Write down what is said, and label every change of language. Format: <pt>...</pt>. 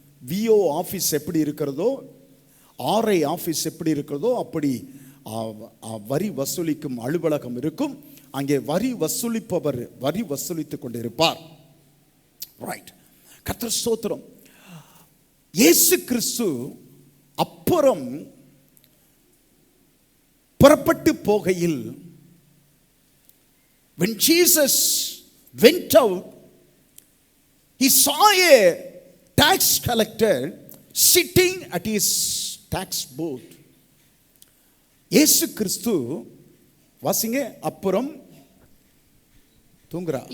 <ta>VO office எப்படி இருக்கிறதோ, RI office எப்படி இருக்கிறதோ அப்படி வரி வசூலிக்கும் அலுவலகம் இருக்கும். அங்கே வரி வசூலிப்பவர் வரி வசூலித்துக் கொண்டிருப்பார். ரைட். கர்த்தர் ஸ்தோத்திரம். இயேசு கிறிஸ்து அப்புறம் புறப்பட்டு போகையில்,</ta> <en>when Jesus went out, he saw a tax collector sitting at his tax booth.</en> <ta>இயேசு கிறிஸ்து வாசிங்க, அப்புறம் தூங்குறார்.</ta>